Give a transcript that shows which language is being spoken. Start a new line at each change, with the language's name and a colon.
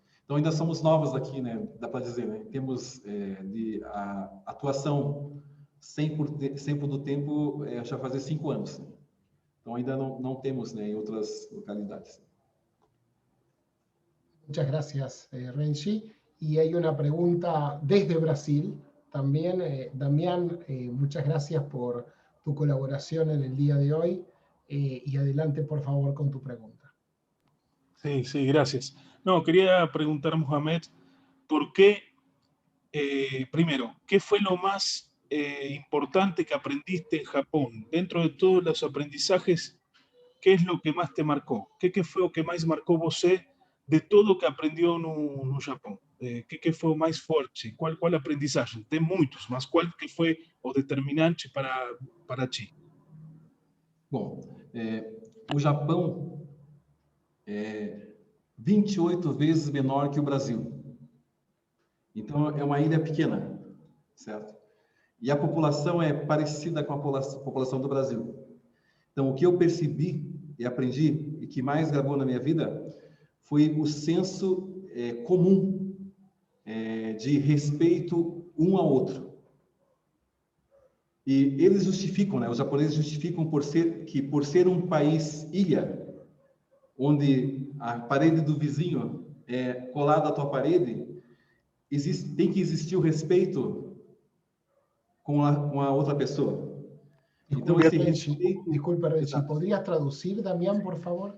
Portuguese: Então, ainda somos novos aqui, né, dá para dizer, né, temos de atuação 100% do tempo, já fazer 5 anos, né? Então, ainda não temos, né, em outras localidades.
Spanish: Muchas gracias, Renzi. Y hay una pregunta desde Brasil también. Damián, muchas gracias por tu colaboración en el día de hoy. Y adelante, por favor, con tu pregunta. Sí, sí, gracias. No, quería preguntar, Mohamed, ¿por qué, primero, qué fue lo más importante que aprendiste en Japón? Dentro de todos los aprendizajes, ¿qué es lo que más te
Portuguese: marcou? ¿Qué foi o que mais marcou você de tudo que aprendeu no Japão? Que foi o mais forte? Qual aprendizagem? Tem muitos, mas qual que foi o determinante para ti? Bom, o Japão é 28 vezes menor que o Brasil. Então, é uma ilha pequena, certo? E a população é parecida com a população do Brasil. Então, o que eu percebi e aprendi, e que mais gravou na minha vida, foi o senso comum de respeito um ao outro. E eles justificam, né? Os japoneses justificam por ser um país ilha, onde a parede do vizinho é colada à tua parede, tem que existir o respeito com a outra pessoa. Então, esse respeito...
Spanish: Disculpa, Renzi, ¿podrías traducir, Damián, por favor?